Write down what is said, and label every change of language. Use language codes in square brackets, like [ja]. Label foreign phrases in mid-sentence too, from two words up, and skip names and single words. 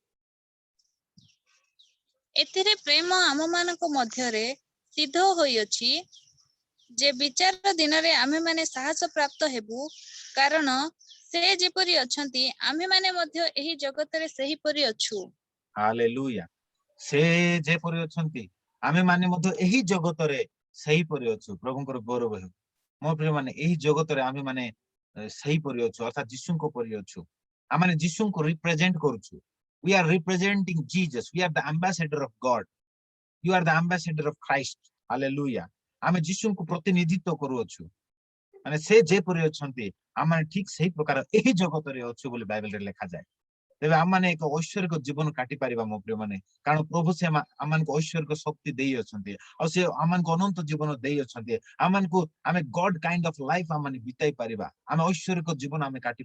[or] ଏଥିରେ ପ୍ରେମ ଆମମାନଙ୍କ ମଧ୍ୟରେ ସିଦ୍ଧ ହୋଇଅଛି ଯେ ବିଚାର ଦିନରେ ଆମେମାନେ ସାହସ ପ୍ରାପ୍ତ ହେବୁ କାରଣ ସେ ଯେପରି ଅଛନ୍ତି ଆମେମାନେ ମଧ୍ୟ ଏହି ଜଗତରେ ସେହିପରି ଅଛୁ। ହାଲେଲୁୟା ସେ ଯେପରି ଅଛନ୍ତି ଆମେ ମାନେ ମଧ୍ୟ ଏହି ଜଗତରେ ସେହିପରି ଅଛୁ ପ୍ରଭୁଙ୍କର ଗୌରବ ହେଉ ମୋ ପ୍ରିୟ ମାନେ ଏହି ଜଗତରେ ଆମେ ମାନେ ସେହିପରି ଅଛୁ ଅର୍ଥାତ୍ ଯୀଶୁଙ୍କ ପରି ଅଛୁ ଆମେ ଯୀଶୁଙ୍କୁ ରିପ୍ରେଜେଣ୍ଟ କରୁଛୁ [en] we are representing Jesus we are the ambassador of God you are the ambassador of Christ hallelujah [or] ଆମେ ଯୀଶୁଙ୍କୁ ପ୍ରତିନିଧିତ୍ୱ କରୁଅଛୁ ମାନେ ସେ ଯେପରି ଅଛନ୍ତି ଆମେ ଠିକ ସେଇ ପ୍ରକାର ଏହି ଜଗତରେ ଅଛୁ ବୋଲି ବାଇବେଲରେ ଲେଖାଯାଏ ତେବେ ଆମମାନେ ଏକ ଐଶ୍ୱରିକ ଜୀବନ କାଟି ପାରିବା ମୋ ପ୍ରିୟ ମାନେ କାରଣ ପ୍ରଭୁ ସେ ଆମମାନଙ୍କୁ ଐଶ୍ୱରିକ ଶକ୍ତି ଦେଇ ଅଛନ୍ତି ଆଉ ସେ ଆମମାନଙ୍କୁ ଅନନ୍ତ ଜୀବନ ଦେଇ ଅଛନ୍ତି ଆମମାନଙ୍କୁ ଆମେ [en] God kind of life [or] ଆମେ ବିତାଇ ପାରିବା ଆମେ ଐଶ୍ୱରିକ ଜୀବନ ଆମେ କାଟି